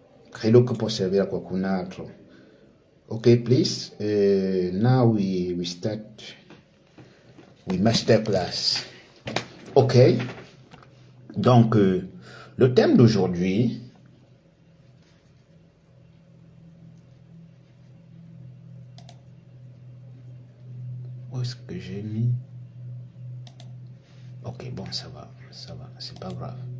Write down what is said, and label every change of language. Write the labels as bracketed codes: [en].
[it] Credo che può servire a qualcun altro. [en] Ok, please. Now we start with masterclass. Ok. [fr] Donc, le thème d'aujourd'hui, où est-ce que j'ai mis? Ok, bon, ça va, c'est pas grave.